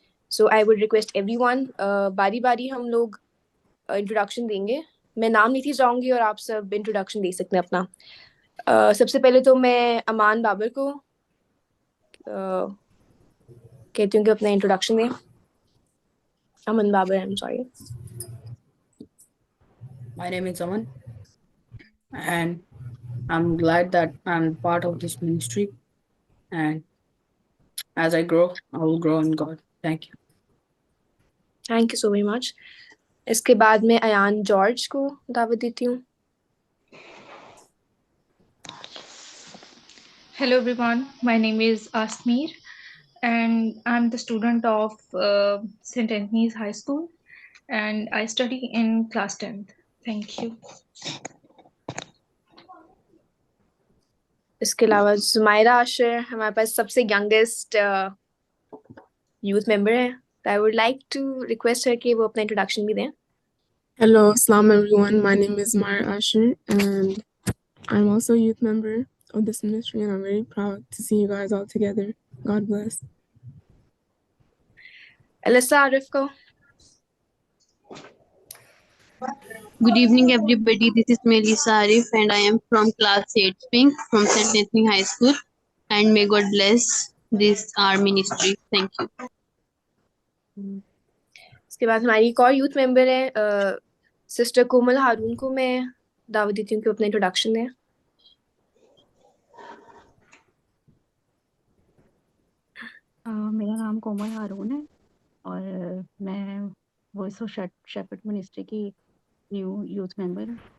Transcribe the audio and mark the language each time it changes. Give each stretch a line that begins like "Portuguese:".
English: so I would request everyone,
Urdu: باری باری ہم لوگ انٹروڈکشن دیں گے. میں نام لیتی جاؤں گی اور آپ سب انٹروڈکشن دے سکتے ہیں اپنا. سب سے پہلے تو میں امان بابر کو کہتی ہوں کہ اپنا انٹروڈکشن دیں. امن Babar,
English: I'm sorry. My name is Aman, and I'm glad that I'm part of this ministry. And as I grow, I will grow in God. Thank you. Thank you so very much.
Urdu: اس کے بعد میں Ayan George کو دعوت دیتی ہوں.
English: Hello everyone, my name is Asmir and I'm the student of St. Anthony's High School and I study in class 10th. Thank you.
Urdu: اس کے علاوہ زمائرہ عاشر ہمارے پاس سب سے ینگسٹ یوتھ ممبر ہے.
English: I would like to request
Urdu: ہے کہ وہ اپنا انٹروڈکشن بھی دیں.
English: Hello, Assalamu everyone. My name is Mara Asher, and I'm also a youth member of this ministry, and I'm very proud to see you guys all together. God bless.
Urdu: السا عارف کو.
English: Good evening, everybody. This is Melissa Arif, and I am from class 8 Pink from St. Anthony High School. And may God bless this our ministry. Thank you.
Urdu: اس کے بعد ہماری ایک اور youth ممبر ہے sister کومل ہارون کو میں دعوت دیتی ہوں کہ اپنا انٹروڈکشن دیں. میرا نام کومل ہارون ہے اور میں وائس آف شیفرڈ منسٹری کی نیو یوتھ ممبر ہوں.